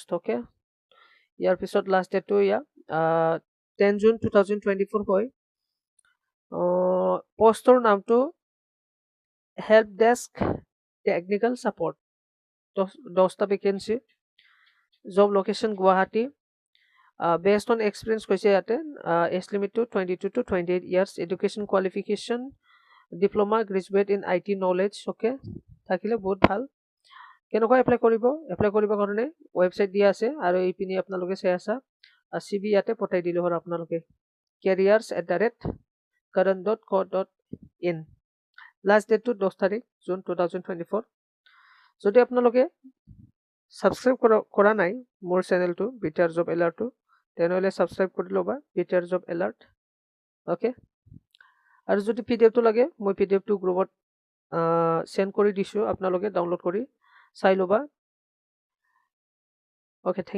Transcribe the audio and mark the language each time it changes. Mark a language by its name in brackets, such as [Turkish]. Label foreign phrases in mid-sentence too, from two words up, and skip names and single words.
[Assamese] ওকে, ইয়াৰ পিছত লাষ্ট ডেটটো 10 June 2024 হয়। পোষ্টৰ নামটো [English] help desk technical support, [Assamese] 10টা ভেকেঞ্চি। [English] job location [Assamese] গুৱাহাটী। [English] based on experience [Assamese] কৈছে ইয়াতে। এজ লিমিটটো [English] 22 to 28 years, education qualification diploma graduate in IT knowledge. [Assamese] ওকে, থাকিলে বহুত ভাল। কেনেকুৱা এপ্লাই কৰিব? এপ্লাই কৰিবৰ কাৰণে ৱেবছাইট দিয়া আছে আৰু এইপিনি আপোনালোকে চাই আছা CV ইয়াতে পঠাই দিলে হ'ল আপোনালোকে careers@current.co.in। লাষ্ট ডেটটো 10 তাৰিখ June 2024। যদি আপোনালোকে ছাবস্ক্ৰাইব কৰা নাই মোৰ চেনেলটো বিটিআৰ জব এলাৰ্টটো তেনেহ'লে ছাবস্ক্ৰাইব কৰি ল'বা বিটিআৰ জব এলাৰ্ট অ'কে আৰু যদি পিডিএফটো লাগে মই পিডিএফটো গ্ৰুপত সেন্ড কৰি দিছোঁ আপোনালোকে ডাউনলোড কৰি চাই ল'বা অ'কে [English] thank you